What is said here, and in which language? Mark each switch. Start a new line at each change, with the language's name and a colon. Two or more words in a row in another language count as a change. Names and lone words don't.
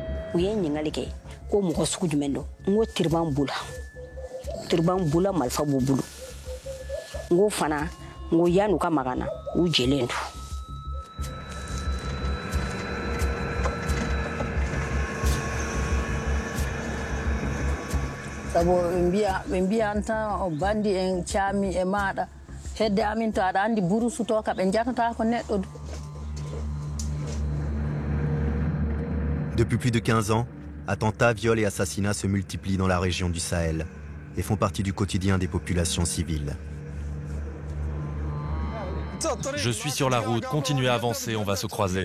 Bambara: u ye ɲininkali kɛ ko mɔgɔ sugu jumɛn don n ko tiriban bula marifa b'u bolo n ko fana n ko yan'u ka maga na u jɛlen don.
Fula: Sabu mbia anta o bandi en caami e maɗa hedde amin to aɗa andi burusu to ka ɓe jatata ko neɗɗo du.
French: Depuis plus de 15 ans, attentats, viols et assassinats se multiplient dans la région du Sahel et font partie du quotidien des populations civiles. Je suis sur la route, continuez à avancer, on va se croiser.